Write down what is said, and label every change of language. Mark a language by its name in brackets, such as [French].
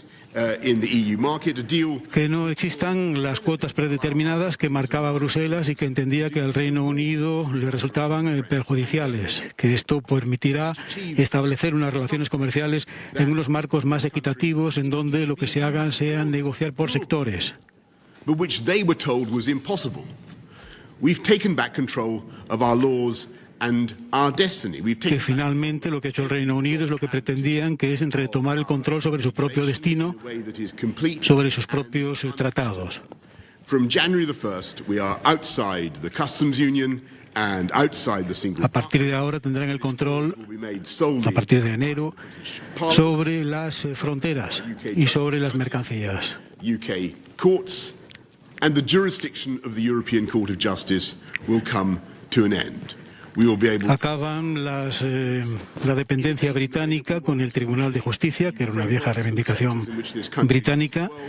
[Spanish] que no existan las cuotas predeterminadas que marcaba Bruselas y que entendía que al Reino Unido le resultaban perjudiciales, que esto permitirá establecer unas relaciones comerciales en unos marcos más equitativos en donde lo que se haga sea negociar por sectores. [English] But which they were told was impossible. We've taken back control of our laws and our destiny. [Spanish] Que finalmente lo que ha hecho el Reino Unido es lo que pretendían, que es retomar el control sobre su propio destino, sobre sus propios tratados. [English] From January the 1st, we are outside the customs union and outside the single. [Spanish] A partir de ahora tendrán el control, a partir de enero, sobre las fronteras y sobre las mercancías. [English] UK courts and the jurisdiction of the European Court of Justice will come to an end. [Spanish] Acaban la dependencia británica con el Tribunal de Justicia, que era una vieja reivindicación británica.